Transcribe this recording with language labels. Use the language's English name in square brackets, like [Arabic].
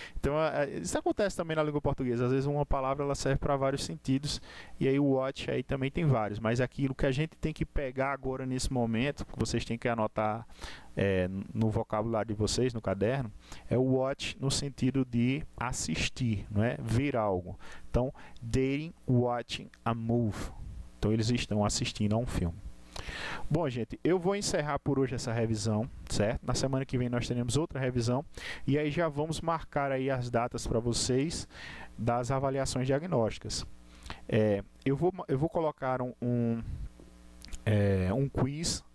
[Portuguese] Então, isso acontece também na língua portuguesa. Às vezes uma palavra ela serve para vários sentidos, e aí o watch aí também tem vários. Mas aquilo que a gente tem que pegar agora nesse momento, que vocês têm que anotar no vocabulário de vocês, no caderno, é o watch no sentido de assistir, não é? Ver algo. [English] Então, they're watching a movie. [Portuguese] Então, eles estão assistindo a um filme. Bom, gente, eu vou encerrar por hoje essa revisão, certo? Na semana que vem nós teremos outra revisão e aí já vamos marcar aí as datas para vocês das avaliações diagnósticas. Eu vou colocar um quiz